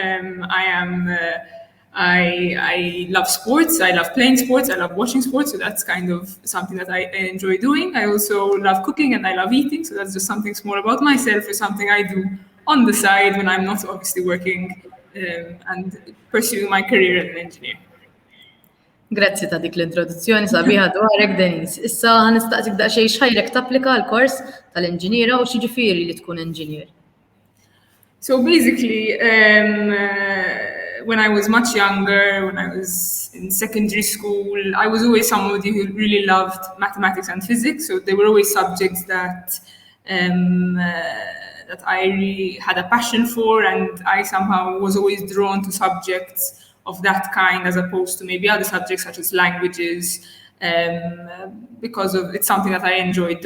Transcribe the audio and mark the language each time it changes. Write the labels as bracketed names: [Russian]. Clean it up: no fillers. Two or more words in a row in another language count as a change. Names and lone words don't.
[English] I love sports. I love playing sports. I love watching sports. So that's kind of something that I enjoy doing. I also love cooking and I love eating. So that's just something small about myself, or something I do on the side when I'm not obviously working and pursuing my career as an engineer. [Maltese] Grazzi ta' dik l-introduzzjoni sabiħa dwarek Denise. Issa ħanistaqsik daqsxejn x'ħajrek tapplika l-kors tal-inġiniera u x'jiġifieri li tkun inġinier. [English] So basically, when I was much younger, when I was in secondary school, I was always somebody who really loved mathematics and physics. So they were always subjects that I really had a passion for, and I somehow was always drawn to subjects of that kind as opposed to maybe other subjects such as languages, because it's something that I enjoyed doing.